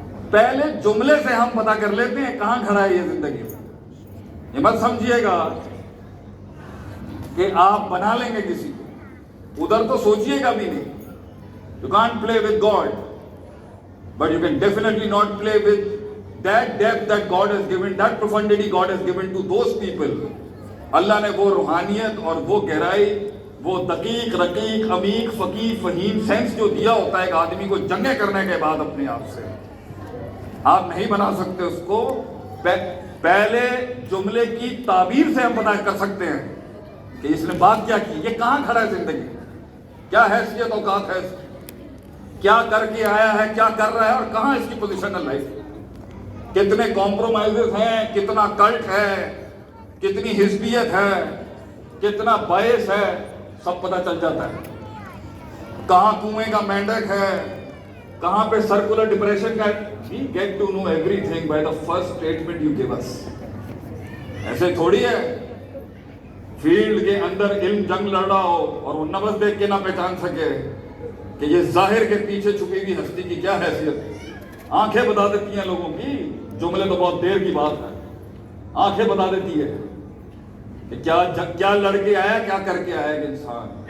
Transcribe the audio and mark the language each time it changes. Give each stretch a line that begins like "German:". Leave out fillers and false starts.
Urdu: پہلے جملے سے ہم پتہ کر لیتے ہیں کہاں کھڑا ہے یہ زندگی میں. یہ مت سمجھیے گا کہ آپ بنا لیں گے کسی کو، ادھر تو سوچیے گا بھی نہیں.
English: You can't play with God, but you can definitely not play with that depth that God has given, that profundity God has given to those people.
Urdu: اللہ نے وہ روحانیت اور وہ گہرائی، وہ دقیق، رقیق، عمیق، فقیہ، فہیم سینس جو دیا ہوتا ہے ایک آدمی کو جنگیں کرنے کے بعد اپنے آپ سے، آپ نہیں بنا سکتے اس کو. پہلے جملے کی تعبیر سے ہم پتہ کر سکتے ہیں کہ اس نے بات کیا کی، یہ کہاں کھڑا ہے زندگی، کیا حیثیت اوقات ہے، کیا کر کے آیا ہے، کیا کر رہا ہے، اور کہاں اس کی پوزیشن ہے لائف. کتنے کمپرومائزز ہیں، کتنا کلٹ ہے، کتنی حزبیت ہے، کتنا باعث ہے، سب پتہ چل جاتا ہے. کہاں کنویں کا مینڈک ہے، کہاں پہ سرکولر ڈپریشن کا.
English: We get to know everything by the first statement you give us.
Urdu: ایسے تھوڑی ہے فیلڈ کے اندر علم جنگ لڑ رہا ہو اور وہ نبض دیکھ کے نہ پہچان سکے کہ یہ ظاہر کے پیچھے چھپی ہوئی ہستی کی کیا حیثیت ہے. آنکھیں بتا دیتی ہیں لوگوں کی، جملے تو بہت دیر کی بات ہے، آنکھیں بتا دیتی ہے کہ کیا لڑ کے آیا، کیا کر کے آیا ایک انسان.